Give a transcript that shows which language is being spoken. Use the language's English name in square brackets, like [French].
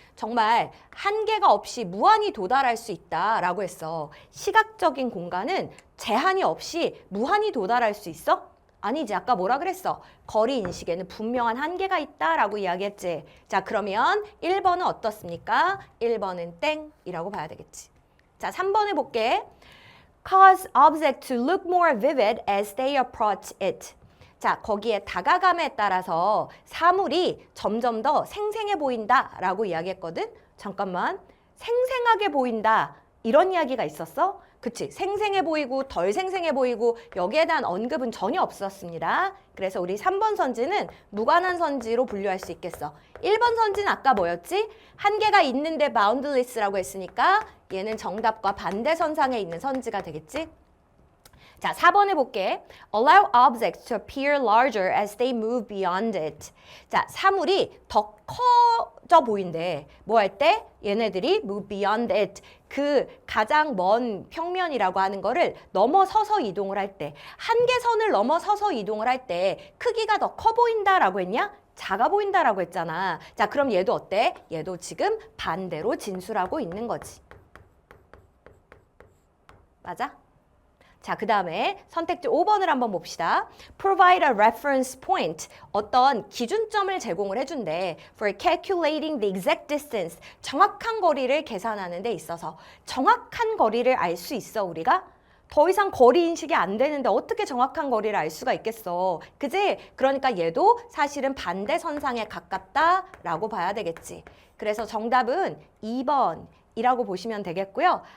[Korean] 정말 한계가 없이 무한히 도달할 수 있다라고 했어. 시각적인 공간은 제한이 없이 무한히 도달할 수 있어? 아니지. 아까 뭐라 그랬어? 거리 인식에는 분명한 한계가 있다라고 이야기했지. 자, 그러면 1번은 어떻습니까? 1번은 땡이라고 봐야 되겠지. 자, 3번 해볼게. [English] Cause object to look more vivid as they approach it. [Korean] 자, 거기에 다가감에 따라서 사물이 점점 더 생생해 보인다라고 이야기했거든. 잠깐만. 생생하게 보인다. 이런 이야기가 있었어? 그치? 생생해 보이고 덜 생생해 보이고 여기에 대한 언급은 전혀 없었습니다. 그래서 우리 3번 선지는 무관한 선지로 분류할 수 있겠어. 1번 선지는 아까 뭐였지? 한계가 있는데 boundless라고 했으니까 얘는 정답과 반대선상에 있는 선지가 되겠지? 자, 4번 해볼게. [English] Allow objects to appear larger as they move beyond it. [Korean] 자, 사물이 더 커져 보인대. 뭐 할 때? 얘네들이 [English] move beyond it. [Korean] 그 가장 먼 평면이라고 하는 거를 넘어서서 이동을 할 때. 한계선을 넘어서서 이동을 할 때 크기가 더 커 보인다라고 했냐? 작아 보인다라고 했잖아. 자, 그럼 얘도 어때? 얘도 지금 반대로 진술하고 있는 거지. 맞아? 자, 그 다음에 선택지 5번을 한번 봅시다. [English] Provide a reference point. [Korean] 어떤 기준점을 제공을 해준대. [English] For calculating the exact distance. [Korean] 정확한 거리를 계산하는 데 있어서. 정확한 거리를 알 수 있어, 우리가? 더 이상 거리 인식이 안 되는데 어떻게 정확한 거리를 알 수가 있겠어. 그지? 그러니까 얘도 사실은 반대선상에 가깝다라고 봐야 되겠지. 그래서 정답은 2번. 이라고 보시면 되겠고요.